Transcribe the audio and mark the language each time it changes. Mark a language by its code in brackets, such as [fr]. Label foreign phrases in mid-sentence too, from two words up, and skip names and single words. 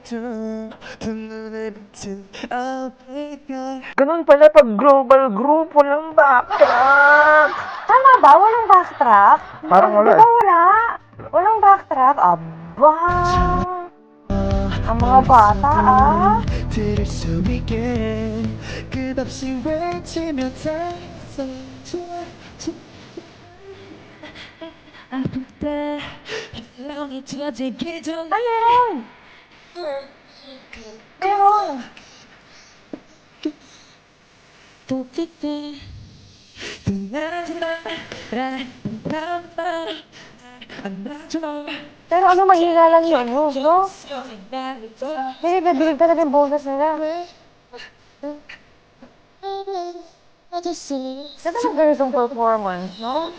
[tl] Ganun pala pag [en] global group, [tl] walang backtrack. Tama ba? Walang backtrack? Parang wala Di ba wala? Walang backtrack? Aba! Ang mga bata, ah. [ko] 들을 수 있게 끝없이 외치면서 아플 때 영이 터지기 전에 [tl] Meron! Meron! [ko] 또 그때 [tl] Pero ano, mahina lang yun, no? Hindi, nabilig talaga yung boses nila. Ganda ng ganitong performance, no?